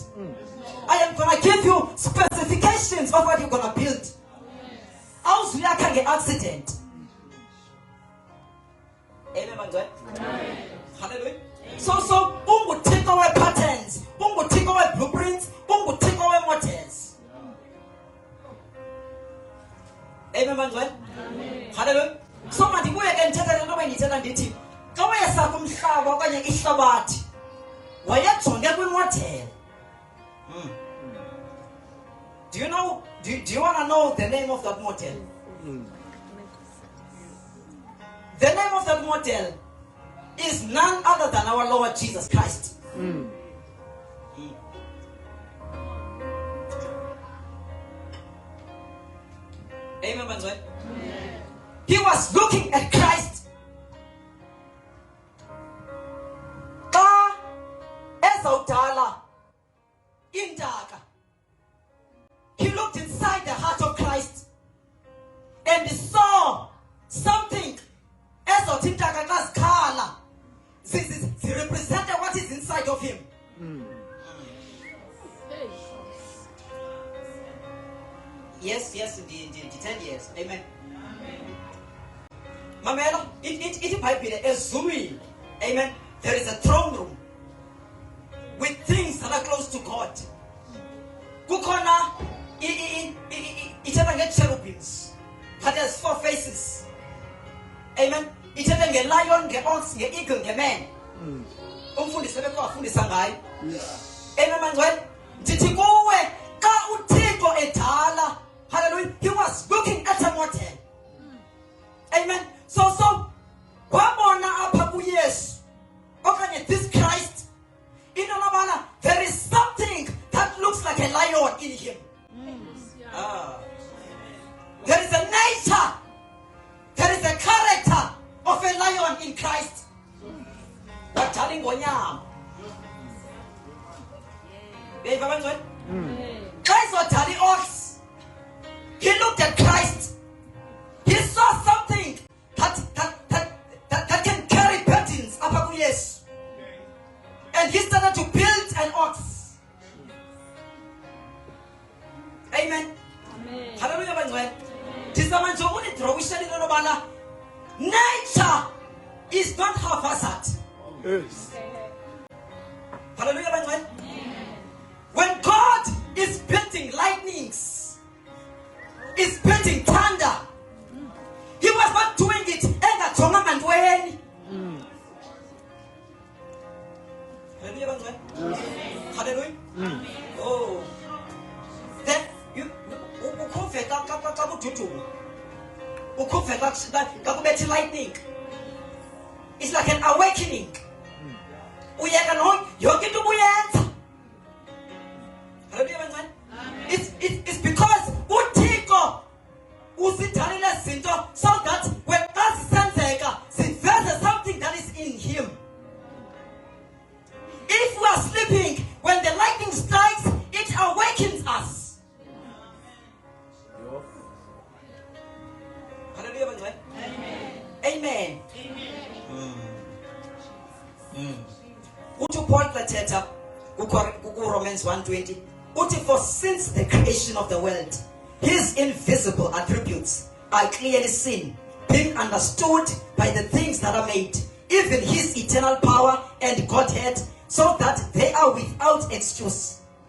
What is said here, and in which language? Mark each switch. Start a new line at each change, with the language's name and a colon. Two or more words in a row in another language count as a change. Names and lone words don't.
English: I am gonna give you specifications of what you're gonna build.
Xhosa: Awuzuyakha nge-accident. Amen, bantu. Hallelujah. So unguThixo we-patterns, unguThixo we-blueprints, unguThixo we-models. Amen, bantu. Hallelujah. So mandibuye ke ndithetha le nto bendithetha ndithi xa wayesakha umhlaba okanye ihlabathi wayejonge kwimodel.
English: Do you know? Do you want to know the name of that model? The name of that model is none other than our Lord Jesus Christ.
Xhosa: Amen, Banzwe.
English: He was looking at Christ.
Xhosa: Xa ezawudala intaka,
English: he looked inside the heart of Christ and saw something.
Xhosa: Ezothi intaka xa zikhala ze represented what is inside of him.
English: Yes, indeed, 10 years. Amen. Mamela, it might be ezulwini. Amen. There is a throne room with things that are close to God.
Xhosa: Kukhona ithetha nge-cherubims
English: that has 4 faces.
Xhosa: Amen. Ithetha nge-lion, nge-ox, nge-eagle, nge-man. Umfundisi befundisa ngayo. Amen, mangcwele. Ndithi kuwe xa uThixo edala,
English: hallelujah, he was looking at a model. Amen. So
Xhosa: wabona apha kuYesu okanye
English: this Christ
Xhosa: into yobana
English: there is something that looks like a lion in him. There is a nature, there is a character of a lion in Christ.
Xhosa: Badala ingonyama. Beyiva banjani? Xa izodala i-ox,
English: he looked at Christ. He saw something that can carry burdens
Xhosa: apha kuYesu.
English: And he started to build an ox.
Xhosa: Amen. Hallelujah, banjani. Tizama nje unidrowisha into yobana
English: nature is not haphazard. Yes.
Xhosa: Hallelujah, banjani.
English: When God is building lightnings, is building thunder, he was not doing it
Xhosa: engajonga ngantweni. Hallelujah, banjani. Hallelujah.
English: Oh, then you
Xhosa: ukhuve xa kududuma, ukhuve xa kubetha lightning.
English: It's like an awakening.
Xhosa: Uyeka yonke into ubuyenza. Hallelujah, banjani.
English: It's because
Xhosa: uThixo uzidalile zinto
English: so that when
Xhosa: xa zisenzeka siveze
English: something that is in him. If we are sleeping, when the lightning strikes, it awakens us.
Xhosa: Hallelujah, banjani. Amen. Uthi Paul Plateta Romans 1:20.
English: Uthi for since the creation of the world, his invisible attributes are clearly seen, being understood by the things that are made, even his eternal power and Godhead, so that they are without excuse.